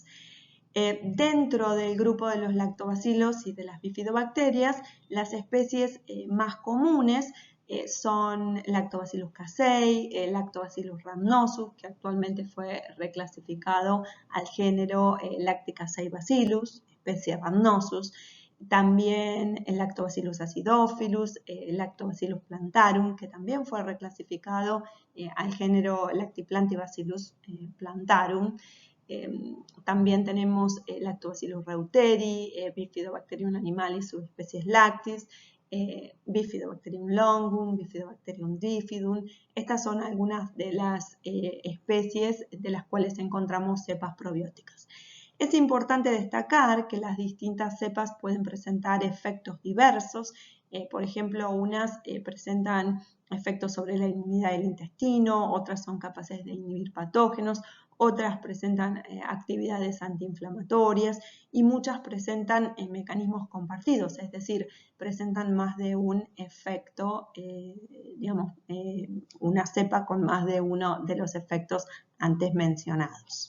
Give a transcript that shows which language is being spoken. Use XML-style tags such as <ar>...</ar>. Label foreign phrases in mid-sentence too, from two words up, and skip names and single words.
<es>Dentro del grupo de los lactobacilos y de las bifidobacterias, las especies más comunes son Lactobacillus casei, Lactobacillus rhamnosus, que actualmente fue reclasificado al género Lacticasei bacillus, especie Rhamnosus. También el Lactobacillus acidophilus, Lactobacillus plantarum, que también fue reclasificado al género Lactiplantibacillus plantarum. También tenemos Lactobacillus reuteri, Bifidobacterium animalis subespecies lactis, Bifidobacterium longum, Bifidobacterium bifidum. Estas son algunas de las especies de las cuales encontramos cepas probióticas. Es importante destacar que las distintas cepas pueden presentar efectos diversos. Por ejemplo, unas presentan efectos sobre la inmunidad del intestino, otras son capaces de inhibir patógenos, otras presentan actividades antiinflamatorias y muchas presentan mecanismos compartidos, es decir, presentan más de un efecto, una cepa con más de uno de los efectos antes mencionados.</es>